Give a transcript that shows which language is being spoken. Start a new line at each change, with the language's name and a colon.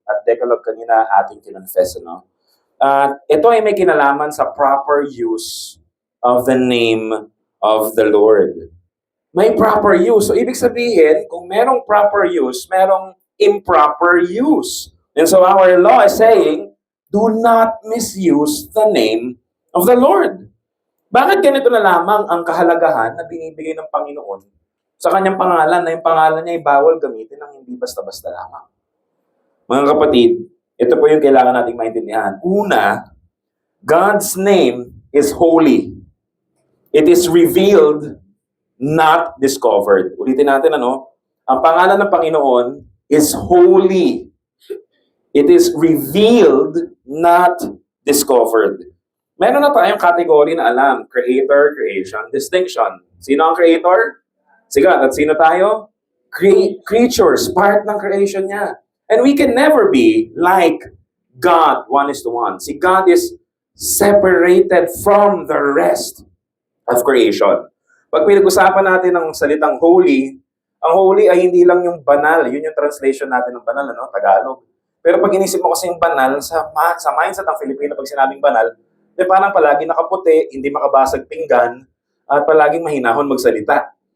Filipino: At Decalogue kanina ating kinonfess, no? Ito ay may kinalaman sa
English: proper use of the name of the Lord.
Filipino: May proper use. So, ibig sabihin, kung merong proper use, merong improper use.
English: And so, our law is saying, do not misuse the name of the Lord.
Filipino: Bakit ganito na lamang ang kahalagahan na binibigay ng Panginoon sa kanyang pangalan na yung pangalan niya ay bawal gamitin ng hindi basta-basta lamang? Mga kapatid, ito po yung kailangan nating maintindihan. Una,
English: God's name is holy. It is revealed, not discovered.
Filipino: Ulitin natin, ano? Ang pangalan ng Panginoon
English: is holy. It is revealed, not discovered.
Filipino: Meron na tayong category na alam. Creator, creation, distinction. Sino ang creator? Si God. At sino tayo? Creatures, part ng creation niya.
English: And we can never be like God, 1:1. Si God is separated from the rest of creation.
Filipino: Pag pinag-usapan natin ng salitang holy, ang holy ay hindi lang yung banal. Yun yung translation natin ng banal, ano? Tagalog. Pero pag inisip mo kasi yung banal, sa mindset ng Filipino, pag sinabing banal, di parang palagi nakaputi, hindi makabasag pinggan, at palaging mahinahon magsalita.